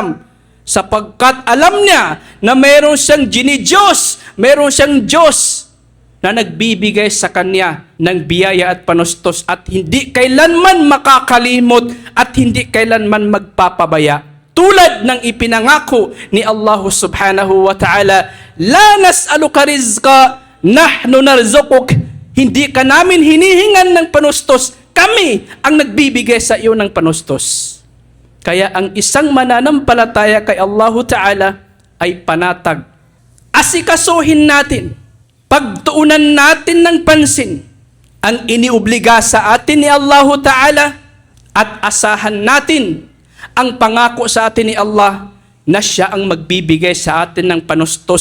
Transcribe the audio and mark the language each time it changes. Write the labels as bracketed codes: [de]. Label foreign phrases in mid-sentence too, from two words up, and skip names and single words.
[tl] Sapagkat alam niya na mayroon siyang Diyos, mayroon siyang Diyos na nagbibigay sa kanya ng biyaya at panustos at hindi kailanman makakalimot at hindi kailanman magpapabaya. Tulad ng ipinangako ni [ar] Allah سبحانه وتعالى, "لا نسألك رزقا نحن نرزقك." [tl] Hindi ka namin hinihingan ng panustos, kami ang nagbibigay sa iyo ng panustos. Kaya ang isang mananampalataya kay Allah Ta'ala ay panatag. Asikasuhin natin, pagtuunan natin ng pansin ang iniobliga sa atin ni Allah Ta'ala at asahan natin ang pangako sa atin ni Allah na siya ang magbibigay sa atin ng panustos.